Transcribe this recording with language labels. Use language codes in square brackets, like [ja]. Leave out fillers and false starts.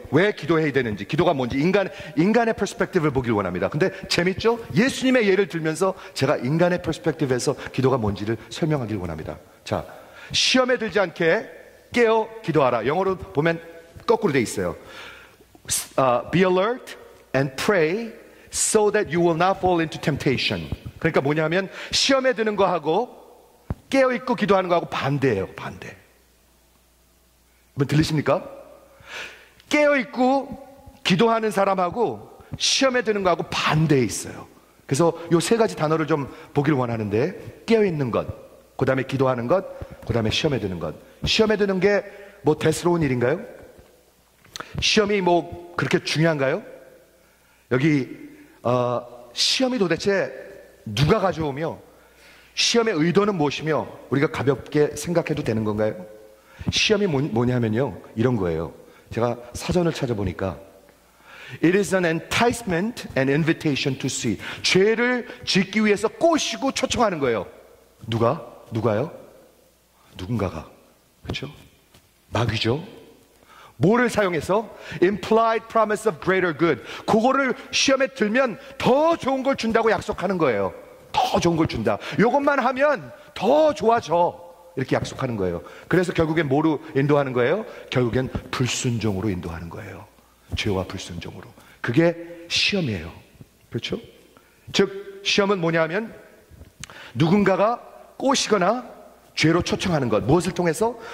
[ko] 왜 기도해야 되는지, 기도가 뭔지, 인간의 퍼스펙티브를 보길 원합니다. 근데 재밌죠? 예수님의 예를 들면서 제가 인간의 퍼스펙티브에서 기도가 뭔지를 설명하길 원합니다. 자, 시험에 들지 않게 깨어 기도하라. 영어로 보면 거꾸로 돼 있어요. [en] Be alert and pray so that you will not fall into temptation. [ko] 그러니까 뭐냐면 시험에 드는 거하고 깨어있고 기도하는 거하고 반대예요. 반대. 여러분 들리십니까? 깨어있고 기도하는 사람하고 시험에 드는 거하고 반대에 있어요. 그래서 요 세 가지 단어를 좀 보길 원하는데, 깨어있는 것, 그 다음에 기도하는 것, 그 다음에 시험에 드는 것. 시험에 드는 게 뭐 대수로운 일인가요? 시험이 뭐 그렇게 중요한가요? 여기 시험이 도대체 누가 가져오며 시험의 의도는 무엇이며 우리가 가볍게 생각해도 되는 건가요? 시험이 뭐냐면요, 이런 거예요. 제가 사전을 찾아보니까 [en] It is an enticement and invitation to sin. [ko] 죄를 짓기 위해서 꼬시고 초청하는 거예요. 누가요? 누군가가. 그렇죠? 마귀죠. 뭐를 사용해서? [en] Implied promise of greater good. [ko] 그거를 시험에 들면 더 좋은 걸 준다고 약속하는 거예요. 더 좋은 걸 준다. 이것만 하면 더 좋아져. 이렇게 약속하는 거예요. 그래서 결국엔 뭐로 인도하는 거예요? 결국엔 불순종으로 인도하는 거예요. 죄와 불순종으로. 그게 시험이에요. 그렇죠? 즉 시험은 뭐냐면 누군가가 꼬시거나 죄로 초청하는 것. 무엇을 통해서?